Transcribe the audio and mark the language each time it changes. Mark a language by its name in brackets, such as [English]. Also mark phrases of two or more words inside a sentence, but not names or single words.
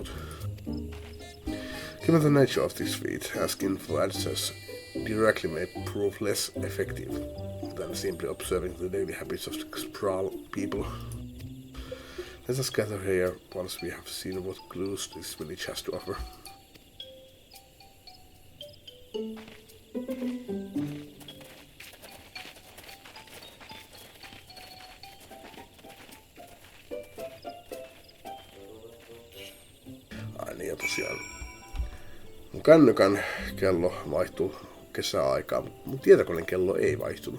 [English] Given the nature of this feat, asking for answers directly may prove less effective than simply observing the daily habits of the Xpral people. Let us gather here once we have seen what clues this village has to offer. [Finnish] Ai niin, ja tosiaan mun kännykän kello vaihtuu kesäaikaan, mutta mun tietokoneen kello ei vaihtunut.